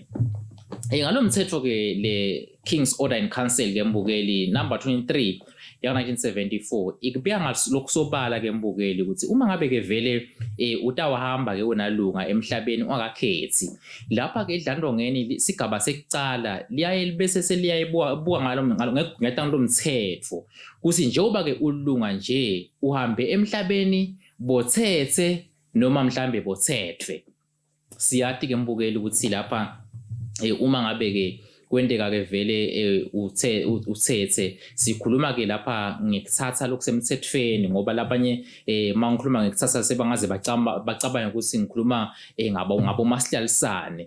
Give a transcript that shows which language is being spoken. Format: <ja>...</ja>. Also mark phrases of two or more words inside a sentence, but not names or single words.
<ss>Ngalomthetho ke le King's Order and Council ke mbukeli number 23 ya-1974 ikubika ngalokhu sobala ke mbukeli ukuthi uma ngabe ke vele utawahamba ke unalunga emhlabeni ungakakhethi lapha ke idlandvongeni sigaba sekucala liyaye libese seliyayibuka ngetanga lomthetho kuthi njengoba ke ulunga nje uhambe emhlabeni bothethe noma mhlambe bothethwe. Siyathi ke mbukeli ukuthi lapha uma ngabe ke kwenteka ke vele uthethe sikhuluma ke lapha ngekuthatha lokusemthethweni ngoba labanye mangikhuluma ngekuthatha sebangaze bacabanga ukuthi ngikhuluma ngabo masihlalisane.</ss>